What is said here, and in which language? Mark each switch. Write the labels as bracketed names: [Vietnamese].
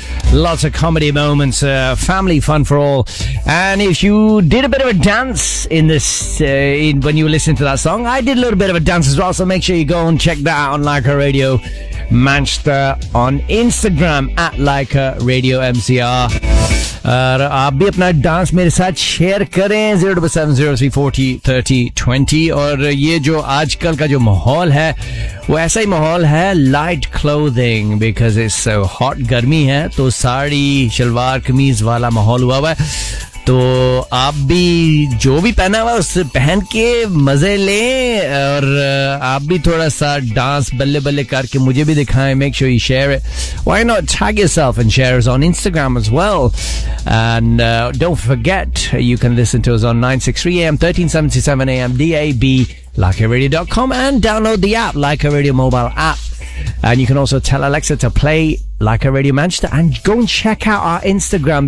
[English] Lots of comedy moments, family fun for all. And if you did a bit of a dance in this, when you listened to that song, I did a little bit of a dance as well. So make sure you go and check that out on Leica Radio Manchester on Instagram at Leica Radio MCR. And [Urdu] آپ بھی اپنا dance میرے ساتھ share کریں 0770340 3020۔ اور یہ جو آجکل کا جو ماحول ہے وہ ایسا ہی ماحول ہے، [English] light clothing, because it's so hot, [Urdu] گرمی ہے، تو ساری شلوار قمیض والا ماحول ہوا ہے۔ تو آپ بھی جو بھی پہنا ہوا اسے پہن کے مزے لے، اور آپ بھی تھوڑا سا ڈانس بلے بلے کرکے مجھے بھی دکھائے۔ [English] Make sure you share it. Why not tag yourself and share us on Instagram as well? And don't forget, you can listen to us on 963 AM, 1377 AM, DAB, LeicaRadio.com, and download the app, Leica Radio mobile app. And you can also tell Alexa to play Leica Radio Manchester, and go and check out our Instagram.